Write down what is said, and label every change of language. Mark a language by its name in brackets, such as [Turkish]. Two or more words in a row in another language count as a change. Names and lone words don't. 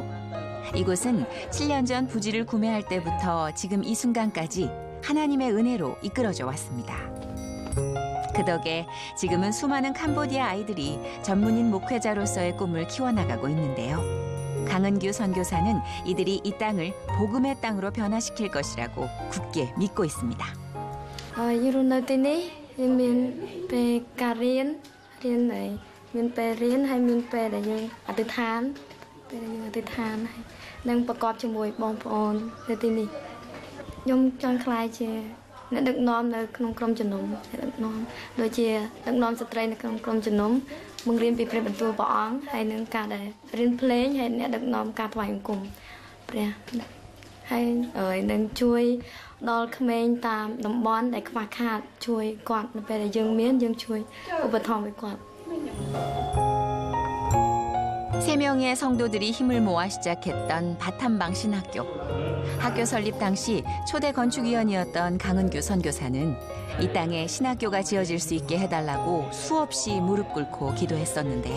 [Korean] 이곳은 7년 전 부지를 구매할 때부터 지금 이 순간까지 하나님의 은혜로 이끌어져 왔습니다. 그 덕에 지금은 수많은 캄보디아 아이들이 전문인 목회자로서의 꿈을 키워나가고 있는데요. 강은규 선교사는 이들이 이 땅을 복음의 땅으로 변화시킬 것이라고 굳게 믿고 있습니다. [Khmer] អ្នកដឹកនាំនៅក្នុងក្រុមជំនុំអ្នកដឹកនាំដូចជាដឹកនាំស្ត្រីនៅ ក្នុងក្រុមជំនុំបង្រៀនពីព្រះបន្ទូលព្រះអង្គហើយនឹងការដែលរៀនភ្លេងហើយអ្នកដឹកនាំការថ្វាយបង្គំព្រះហើយនឹងជួយដល់ក្មេងតាមតំបន់ដែលខ្វះខាតជួយគាត់នៅពេលដែលយើងមានយើងជួយឧបត្ថម្ភឲ្យគាត់ [Korean] 3명의 성도들이 힘을 모아 시작했던 바탐방 신학교. 학교 설립 당시 초대 건축위원이었던 강은규 선교사는 이 땅에 신학교가 지어질 수 있게 해달라고 수없이 무릎 꿇고 기도했었는데요.